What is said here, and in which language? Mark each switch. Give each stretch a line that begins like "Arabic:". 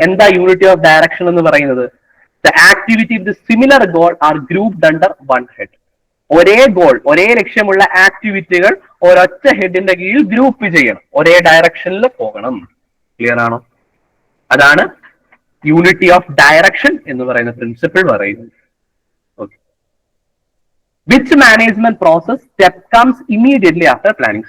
Malayalam: എന്താ unity of direction എന്ന് പറയുന്നത്?
English: The activity with the similar goal are grouped under one head.
Malayalam: ഒരേ goal, ഒരേ ലക്ഷ്യമുള്ള ആക്ടിവിറ്റികൾ ഒരൊറ്റ ഹെഡിന്റെ കീഴിൽ ഗ്രൂപ്പ് ചെയ്യണം, ഒരേ ഡയറക്ഷനിൽ പോകണം. ക്ലിയർ ആണോ? അതാണ് യൂണിറ്റി ഓഫ് ഡയറക്ഷൻ എന്ന് പറയുന്ന പ്രിൻസിപ്പിൾ പറയുന്നത്.
English: Which management process step comes immediately after planning?